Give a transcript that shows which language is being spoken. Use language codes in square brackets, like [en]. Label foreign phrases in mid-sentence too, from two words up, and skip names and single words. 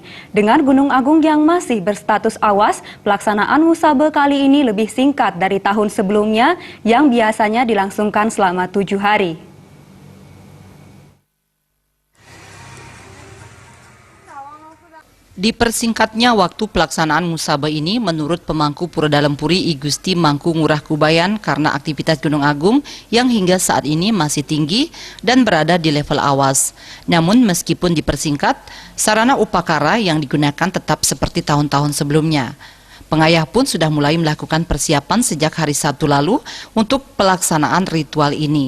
[id] Dengan Gunung Agung yang masih berstatus awas, pelaksanaan Ngusabe kali ini lebih singkat dari tahun sebelumnya yang biasanya dilangsungkan selama 7 hari. Dipersingkatnya waktu pelaksanaan Ngusabe ini menurut pemangku Pura Dalem Puri I Gusti Mangku Ngurah Kubayan karena aktivitas Gunung Agung yang hingga saat ini masih tinggi dan berada di level awas. Namun meskipun dipersingkat, sarana upakara yang digunakan tetap seperti tahun-tahun sebelumnya. Pengayah pun sudah mulai melakukan persiapan sejak hari Sabtu lalu untuk pelaksanaan ritual ini.